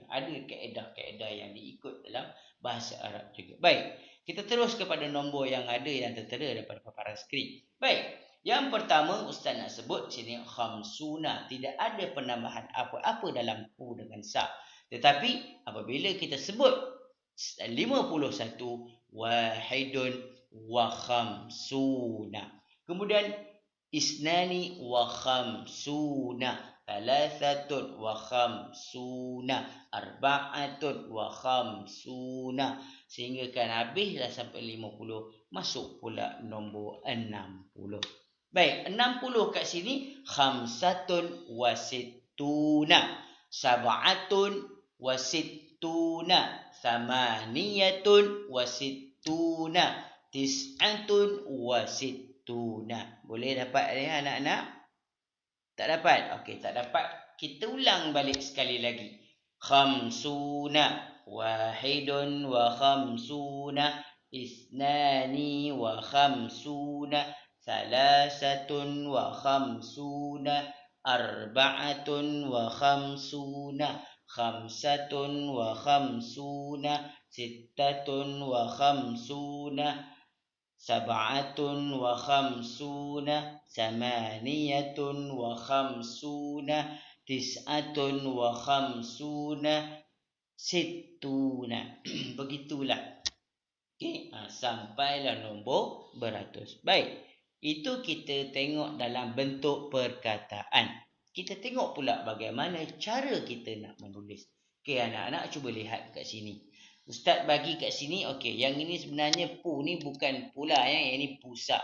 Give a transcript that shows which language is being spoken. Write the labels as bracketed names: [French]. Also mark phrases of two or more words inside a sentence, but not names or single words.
[Malay] Ada kaedah-kaedah yang diikut dalam bahasa Arab juga. Baik, kita terus kepada nombor yang ada yang tertera daripada paparan skrin. Baik, yang pertama ustaz nak sebut sini khamsuna. Tidak ada penambahan apa-apa dalam pu dengan sa. Tetapi apabila kita sebut 51, [Arabic] واحد وخمسون. Kemudian اثنان وخمسون، ثلاثة وخمسون، أربعة وخمسون, [Malay] sehingga kan habislah sampai 50, masuk pula nombor 60. Baik, 60 kat sini [Arabic] خمسة وستون، سبعة وستون، ثمانية وستون، تسعة وستون. [Malay] Boleh dapat ni anak-anak? Tak dapat? Okey, tak dapat. Kita ulang balik sekali lagi. [Arabic] خمسون، واحد وخمسون، اثنان وخمسون, ثلاثة وخمسون، أربعة وخمسون، خمسة وخمسون، ستة وخمسون، سبعة وخمسون، ثمانية وخمسون، تسعة وخمسون، ستون. [Malay] Begitulah. Okey, sampailah nombor beratus. Baik, itu kita tengok dalam bentuk perkataan. Kita tengok pula bagaimana cara kita nak menulis. Okey, anak-anak cuba lihat kat sini. Ustaz bagi kat sini, okey, yang ini sebenarnya pu ni bukan pula yang ini pusat.